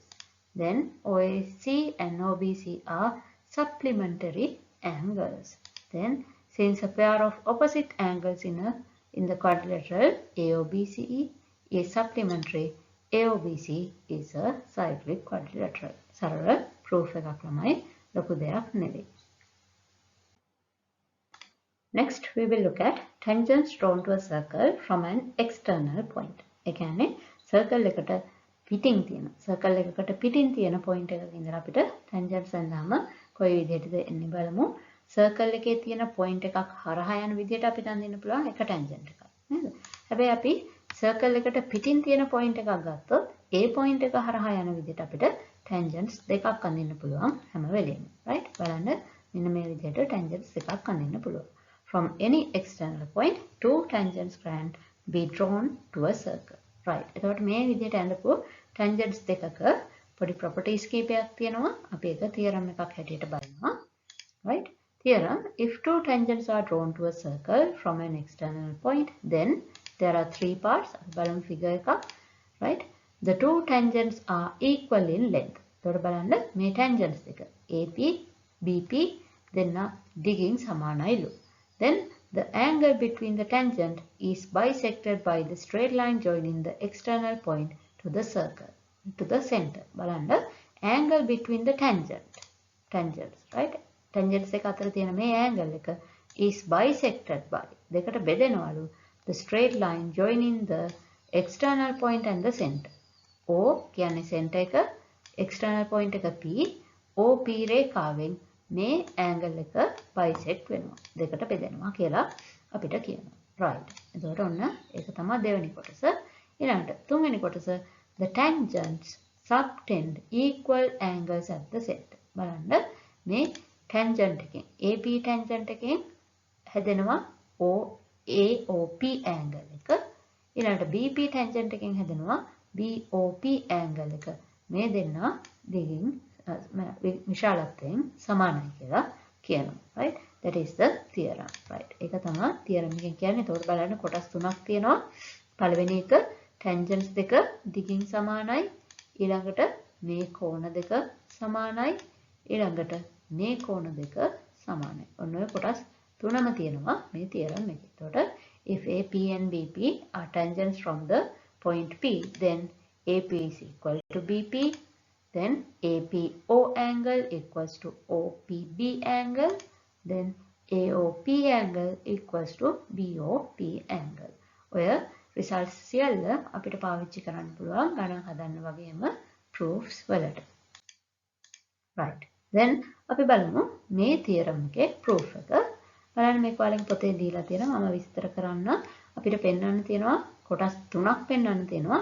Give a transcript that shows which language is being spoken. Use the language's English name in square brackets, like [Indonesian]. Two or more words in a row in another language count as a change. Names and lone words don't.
[English] Then OAC and OBC are supplementary angles. Then since a pair of opposite angles in the quadrilateral AOBC is supplementary, AOBC is a cyclic quadrilateral. [Sinhala] සරල proof එකක් ළමයි, ලොකු දෙයක් නෙවෙයි. [English] Next we will look at tangents drawn to a circle from an external point. [Sinhala] ඒ කියන්නේ circle එකකට පිටින් තියෙන point එකක ඉඳලා අපිට tangents ගන්නාම කොයි විදිහටද එන්නේ බලමු. circle එකේ තියෙන point එකක් හරහා යන විදිහට අපිට අඳින්න පුළුවන් එක tangent එකක් නේද? හැබැයි අපි circle එකට පිටින් තියෙන point එකක් ගත්තොත් ඒ point එක හරහා යන විදිහට අපිට tangents දෙකක් අඳින්න පුළුවන් හැම වෙලෙම. right? බලන්න මෙන්න මේ විදිහට tangents දෙකක් අඳින්න පුළුවන්. [English] From any external point, two tangents can be drawn to a circle. Right. [Sinhala] එතකොට මේ විදිහට අඳපු tangents දෙකක පොඩි properties කීපයක් තියෙනවා. අපි ඒක theorem එකක් හැටියට බලනවා. [English] Right? Theorem, if two tangents are drawn to a circle from an external point, then there are three parts. [Sinhala] බලමු figure එකක්. Right? [English] The two tangents are equal in length. [Sinhala] එතකොට බලන්න මේ tangents දෙක AP, BP දෙන්න දිගින් සමානයිලු. [English] Then the angle between the tangent is bisected by the straight line joining the external point to the circle, to the center. බලන්න angle between the tangents, right? [Sinhala] Tangents එක අතර තියෙන මේ angle එක [English] is bisected by [Sinhala] දෙකට බෙදෙනවලු [English] the straight line joining the external point and the center. [Sinhala] O කියන්නේ center එක, external point එක P, OP රේඛාවෙන් මේ angle එක bisect වෙනවා. දෙකට බෙදෙනවා කියලා අපිට කියනවා. right. එතකොට ඔන්න ඒක තමයි දෙවෙනි කොටස. ඊළඟට තුන්වෙනි කොටස [English] the tangents subtend equal angles at the center. [Sinhala] බලන්න මේ tangent එකෙන් AP tangent එකෙන් හැදෙනවා AOP angle එක. ඊළඟට BP tangent එකෙන් හැදෙනවා BOP angle එක. මේ දෙන්න දිගින් විශාලත්වයෙන් සමානයි කියලා කියනවා. [English] right? That is the theorem. right? [Sinhala] ඒක තමයි theorem එකෙන් කියන්නේ. ඒතකොට බලන්න කොටස් තුනක් තියෙනවා. පළවෙනි එක tangents දෙක දිගින් සමානයි. ඊළඟට මේ කෝණ දෙක සමානයි. ඊළඟට මේ කෝණ දෙක සමානයි. ඔන්න ඔය කොටස් තුනම තියෙනවා මේ theorem එකේ. [English] එතකොට if AP and BP are tangents from the point P, then AP is equal to BP, then APO angle equals to OPB angle, then AOP angle equals to BOP angle. [Sinhala] ඔය results සියල්ල අපිට පාවිච්චි කරන්න පුළුවන් ගණන් හදන්න වගේම proofs වලට. [English] right. then [Sinhala] අපි බලමු මේ theorem එකේ proof එක. බලන්න මේක ඔයාලගේ පොතේ දීලා තියෙනවා. මම විස්තර කරන්න. අපිට පෙන්වන්න තියෙනවා කොටස් තුනක් පෙන්වන්න තියෙනවා.